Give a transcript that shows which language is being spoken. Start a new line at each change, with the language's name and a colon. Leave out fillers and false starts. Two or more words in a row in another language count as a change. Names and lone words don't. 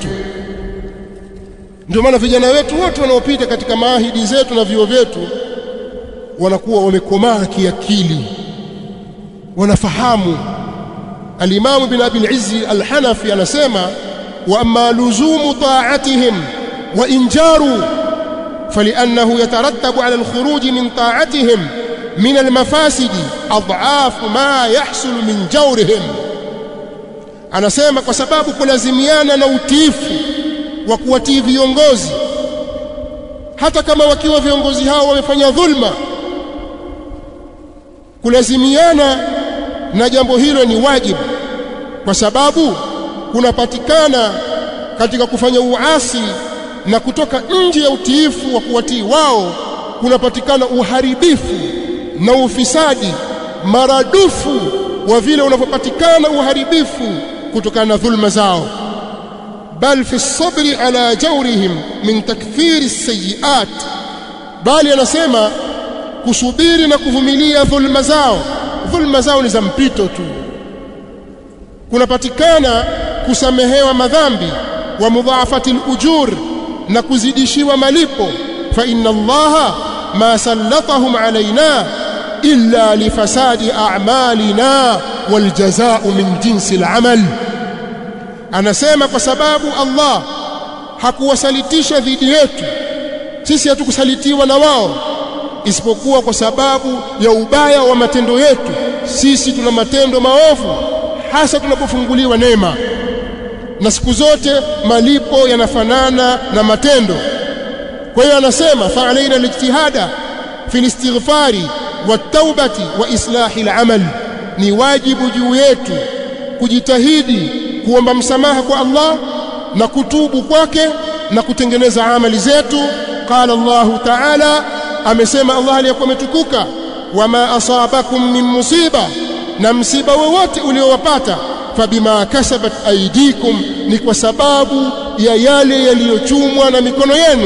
Swahili: Ndio maana vijana wetu wote wanaopita katika maahidi zetu na vyuo vyetu wanakuwa wamekomaa kiakili, wanafahamu.
Arabic: Al-Imam Ibn Abi al-Izz al-Hanafi anasema وأما لزوم طاعتهم وإن جاروا فلأنه يترتب على الخروج من طاعتهم من المفاسد أضعاف ما يحصل من جورهم.
Swahili: Anasema kwa sababu kulazimiana na utiifu wa kuwatii viongozi, hata kama wakiwa viongozi hao wamefanya dhulma, kulazimiana na jambo hilo ni wajibu, kwa sababu kunapatikana katika kufanya uasi na kutoka nje ya utiifu wa kuwatii wao, kunapatikana uharibifu na ufisadi maradufu wa vile unavyopatikana uharibifu kutokana na dhulma zao.
Arabic: بل في الصبر على جورهم من تكفير السيئات,
Swahili: bali anasema kusubiri na kuvumilia dhulma zao. Dhulma zao ni za mpito tu, kunapatikana kusamehewa madhambi
Arabic: ومضاعفة الأجور,
Swahili: na kuzidishiwa malipo.
Arabic: فإن الله ما سلطهم علينا إلا لفساد أعمالنا والجزاء من جنس العمل.
Swahili: Anasema kwa sababu Allah hakuwasalitisha dhidi yetu sisi, hatukusalitiwa na wao, isipokuwa kwa sababu ya ubaya wa matendo yetu. Sisi tuna matendo maovu, hasa tunapofunguliwa neema, na siku zote malipo yanafanana na matendo. Kwa hiyo anasema
Arabic: فعلينا الاجتهاد في الاستغفار والتوبة وإصلاح العمل,
Swahili: ni wajibu juu yetu kujitahidi kuomba msamaha kwa Allah na kutubu kwake na kutengeneza amali zetu.
Arabic: قال الله تعالى,
Swahili: amesema Allah aliyekuwa ametukuka,
Arabic: وما أصابكم من مصيبة,
Swahili: na msiba wowote uliowapata,
Arabic: فبما كسبت أيديكم,
Swahili: ni kwa sababu ya yale yaliyochumwa na mikono yenu.